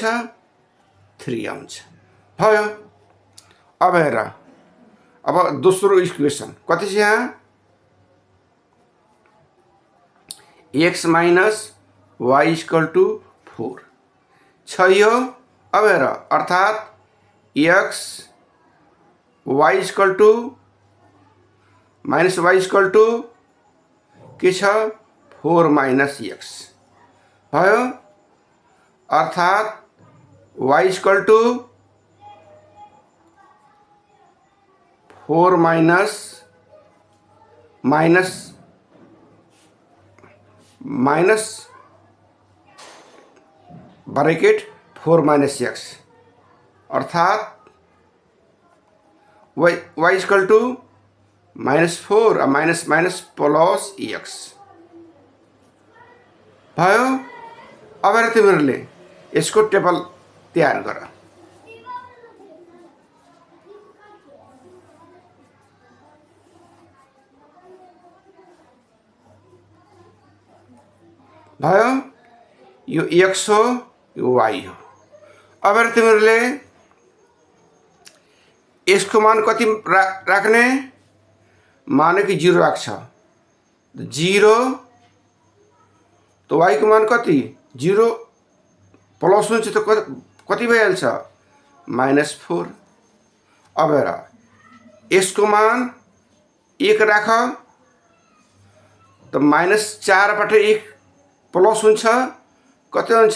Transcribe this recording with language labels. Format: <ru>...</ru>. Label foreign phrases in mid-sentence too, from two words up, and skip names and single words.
<ne>3 आउँछ। भयो। अब हेर, अब दोस्रो इक्वेसन कति छ यहाँ?</ne> <en>x minus y equal to 4</en> <ne>छ यो। अब हेर, अर्थात्</ne> <en>x y equal to minus y equal to</en> <ne>के छ? 4 माइनस x भयो।</ne> <en>अर्थात् y equal to 4 minus minus minus bracket 4 minus x, अर्थात् y equal to -4 minus minus plus x भयो।</en> <ne>अब हेर तिमीहरूले यसको टेबल तयार गर। भयो। यो x हो, यो y हो। अब हेर तिमीहरूले यसको मान कति राख्ने? माने कि 0 राख्छ। 0 तो y को मान कति? 0 प्लस हुन्छ तो कति भइहाल्छ? -4। अब हेर, यसको मान 1 राख, तो -4 बाट 1 प्लस हुन्छ, कति हुन्छ?</ne>